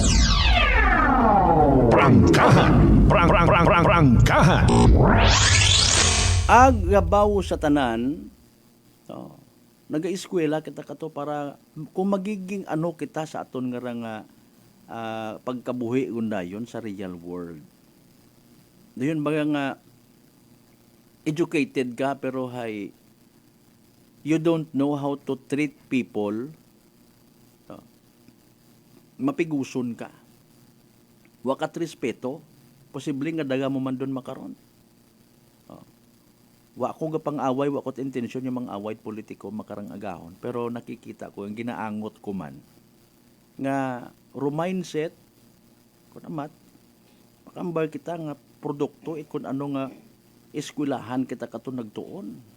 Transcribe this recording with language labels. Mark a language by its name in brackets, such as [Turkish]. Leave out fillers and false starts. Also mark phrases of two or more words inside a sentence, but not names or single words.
[Hiligaynon] Prangkahan. Prangkahan. Agabaw sa tanan, nag-eskwela kita kato para kung magiging ano kita sa aton nga pagkabuhi undayon sa [English] real world. [Hiligaynon] Doon baga nga educated ka pero hay [English] you don't know how to treat people, [Hiligaynon] mapiguson ka. Wakat respeto, posible nga daga mo man doon makaron. Wa ko gapang away, wa ko't intensyon yung mga away politiko makarang agahon, pero nakikita ko yung ginaangot ko man nga mindset ko namat makambar kita nga produkto it kung ano nga eskwelahan kita kato nagtuon.